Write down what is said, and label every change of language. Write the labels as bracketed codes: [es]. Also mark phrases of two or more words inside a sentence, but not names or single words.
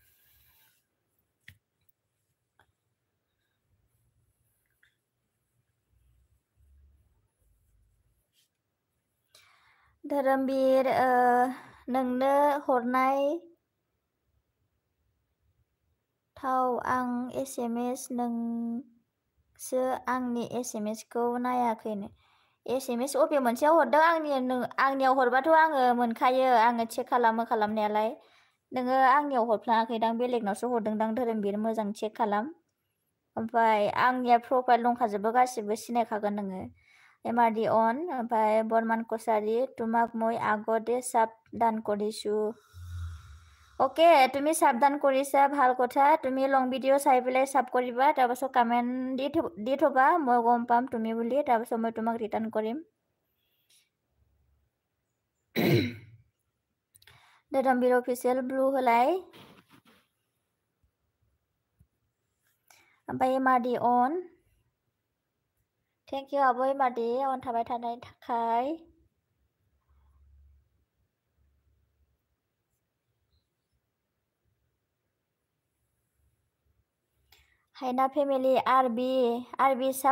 [brx] धोरोमबीर नोंनो हरनाय थाव आं SMS नोंसो आंनि SMSखौ नायाखैनो SMS अबे मोनसेयाव हरदों आंनियाव हरबाथ' आङो मोनखायो आङो चेक खालामो खालामनायालाय नोङो आंनियाव हरफ्लाङाखैदां बेलेगनावसो हरदोंदां धोरोमबीर मोजां चेक खालाम ओमफ्राय आंनिया प्रफाइल दंखाजोबो गासिबो सिनायखागोन नोङो एमारदि अन ओमफ्राय बर्मान कसारि तुमाक [as] মই আগতে সাবধান কৰিছো ओके তুমি সাবধান কৰিছা ভাল কথা তুমি [en] long video' [as] চাই পেলাই সাব কৰিবা তাৰপাছত কমেণ্ট দি থ'বা মই গম পাম তুমি বুলি তাৰপাছত মই তোমাক ৰিটাৰ্ণ কৰিম [brx] धोरोमबीर अफिसियेल ब्लु होलाय ओमफ्राय एमारदि अन [en] thank you [brx] आब' एमारदि अन थाबाय थानायनि थाखाय हायना फेमिलि आरबि साब